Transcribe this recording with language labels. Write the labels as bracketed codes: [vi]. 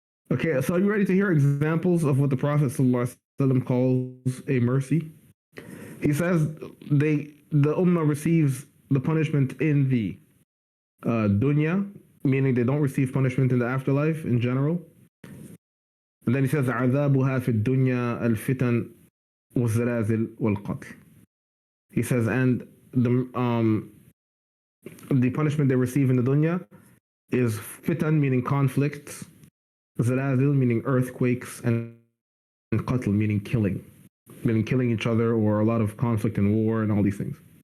[en] Okay, so are you ready to hear examples of what the Prophet ﷺ calls a mercy? He says the ummah receives the punishment in the dunya, meaning they don't receive punishment in the afterlife in general. And then he says, [ar] عذابها في الدنيا الفتن والزلازل والقتل. [en] He says, and the punishment they receive in the dunya is fitan, meaning conflicts, zalazil, meaning earthquakes, and qatl, meaning killing each other, or a lot of conflict and war and all these things.